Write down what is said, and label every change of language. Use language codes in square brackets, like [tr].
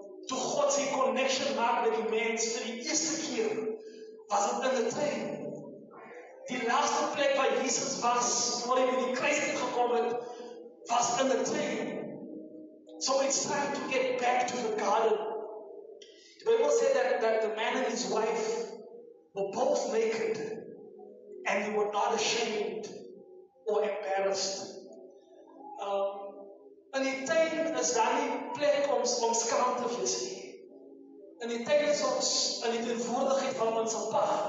[af] Toe God sy connection maak met die mens vir die eerste keer, was dit in 'n tuin. Die laaste plek waar Jesus was, voor hy met die kruis gekom het, was in 'n tuin. [en] So it's time to get back to the garden. The Bible said that the man and his wife were both naked and they were not ashamed or embarrassed. [af] In die tuin is daar nie plek om skaam te wees nie. In die tuin is ons in die teenwoordigheid van ons Pa.